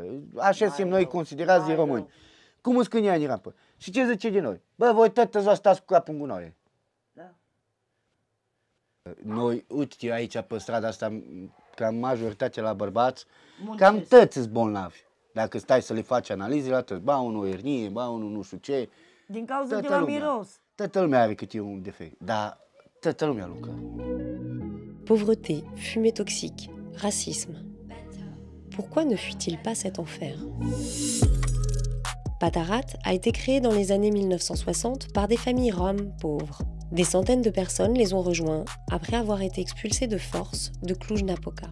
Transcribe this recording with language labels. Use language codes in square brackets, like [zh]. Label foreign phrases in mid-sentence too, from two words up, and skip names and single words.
[ro] Așa suntem noi considerați de români. Cum sunt câinii aia din rampă. Și ce zice de noi? Bă, voi tătă stați cu capul în gunoaie. Da. Noi, uite aici pe strada asta, cam majoritatea la bărbați, cam tăți sunt bolnavi. Dacă stai să le faci analize la tăți, ba unul o hernie, ba unul nu știu ce. Din cauza de la miros. Toată lumea are câte un defect, dar toată lumea lucră. [fr] Pauvreté, fumée toxique, racisme. Pourquoi ne fuit-il pas cet enfer? Patarat a été créé dans les années 1960 par des familles roms pauvres. Des centaines de personnes les ont rejoints après avoir été expulsées de force de Cluj-Napoca.